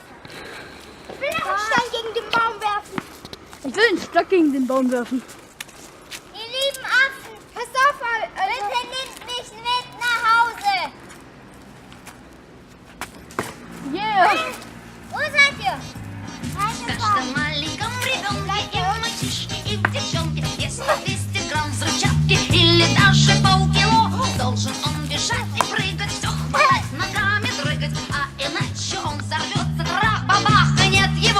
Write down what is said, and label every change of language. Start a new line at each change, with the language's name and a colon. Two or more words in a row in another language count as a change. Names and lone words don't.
German: Ich will noch einen Stein gegen den Baum werfen. Ich will einen Stock gegen den Baum werfen. Ihr lieben Affen, pass auf, bitte nehmt mich mit nach Hause. Yeah. Wo seid ihr?
Russian: В каждом маленьком ребенке и в мальчишке, и в девчонке есть по 200 грамм взрывчатки или даже полкило. Должен он бежать и прыгать, все хватать, ногами дрыгать, а иначе он взорвется, трах-бабах, и нет его.